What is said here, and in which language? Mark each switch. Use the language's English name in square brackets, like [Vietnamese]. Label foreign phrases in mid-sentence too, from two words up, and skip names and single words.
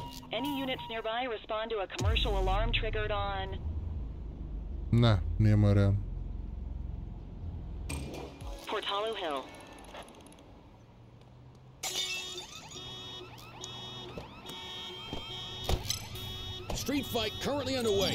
[English] Any units nearby respond to a commercial alarm triggered on... [Serbian] Ne, nije moj real. [English] Portalo Hill. Street fight currently underway.